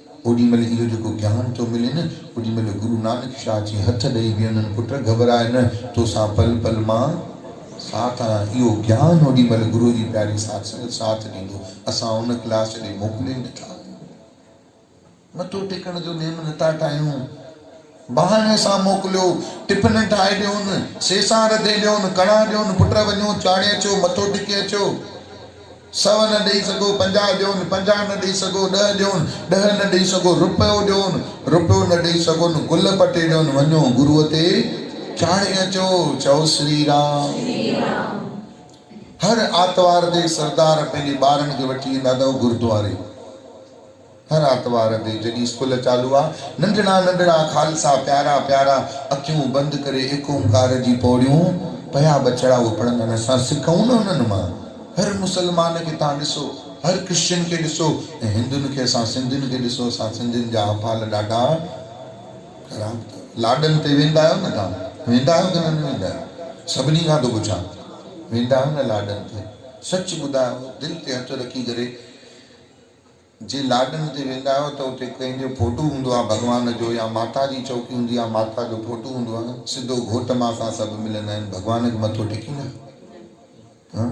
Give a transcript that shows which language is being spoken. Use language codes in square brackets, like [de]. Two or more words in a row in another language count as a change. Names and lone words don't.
[sd] ओॾी महिल इहो जेको ज्ञान थो मिले न, ओॾी महिल गुरु नानक शाह जी हथ ॾेई बीहनि, पुट घबराए न, तोसां पल पल मां साथ आहियां। इहो ज्ञान ओॾी महिल गुरू जी प्यारी साथ ॾींदो। असां उन क्लास ॾे मोकिले नथा, मथो टेकण जो नेम नथा ठाहियूं, बहाने सां मोकिलियो, टिफिन ठाहे ॾियोनि, सेसा रधे ॾियोनि, कणा ॾियोनि, पुट वञो चाढ़े अचो, मथो टेके अचो। 100 न ॾेई सघो 50 ॾियोनि, 50 न ॾेई सघो 10 ॾियोनि, 10 न ॾेई सघो रुपयो ॾियोनि, रुपयो न ॾेई सघो गुल पटे ॾियोनि, वञो गुरूअ ते चाढ़े अचो। चओ श्री राम। हर आतवार ते सरदार पंहिंजे ॿारनि खे वठी ईंदा अथव गुरुद्वारे। हर आतवार ते जॾहिं स्कूल चालू आहे, नंढड़ा नंढड़ा खालसा प्यारा प्यारा अखियूं बंदि करे एक ओंकार जी पौड़ियूं पया बछड़ा उहे पढ़ंदा आहिनि। असां सिखूं न उन्हनि मां। हर मुसलमान खे तव्हां ॾिसो, हर क्रिश्चियन खे ॾिसो, ऐं हिंदुनि खे असां सिंधियुनि खे ॾिसो। असां सिंधियुनि जा अफ़ाल ॾाढा ख़राब अथव। लाॾनि ते वेंदा आहियो न तव्हां? वेंदा आहियो की न वेंदा आहियो? सभिनी खां थो पुछां, वेंदा आहियो न लाॾनि ते? सच ॿुधायो, दिलि ते हथ रखी करे, जे लाॾनि ते वेंदा आहियो त उते कंहिंजो फोटो हूंदो आहे भॻवान जो, या माता जी चौकी हूंदी आहे, माता जो फोटो हूंदो आहे, सिधो घोट मां सां सभु मिलंदा आहिनि, भॻवान खे मथो टेकींदा।